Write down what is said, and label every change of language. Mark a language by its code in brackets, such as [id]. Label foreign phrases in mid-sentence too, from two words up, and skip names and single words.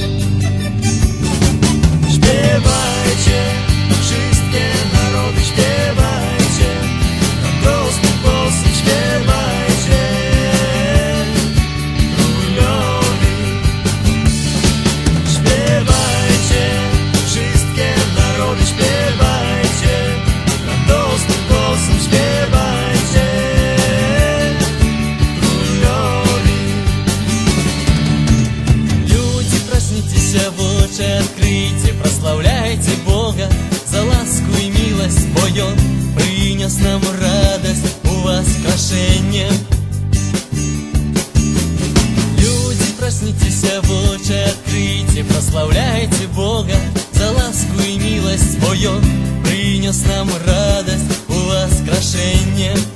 [pl] Śpiewajcie, wszystkie narody śpiewajcie, radosnym głosem śpiewajcie królowi. Śpiewajcie, wszystkie narody śpiewajcie, radosnym głosem śpiewajcie królowi. [ru] Люди, проснитесь, в очи откройте, прославляйте Бога за ласку и милость свою, принес нам радость у воскрешения. Люди, проснитесь, в очи откройте, прославляйте Бога за ласку и милость свою, принес нам радость у воскрешения.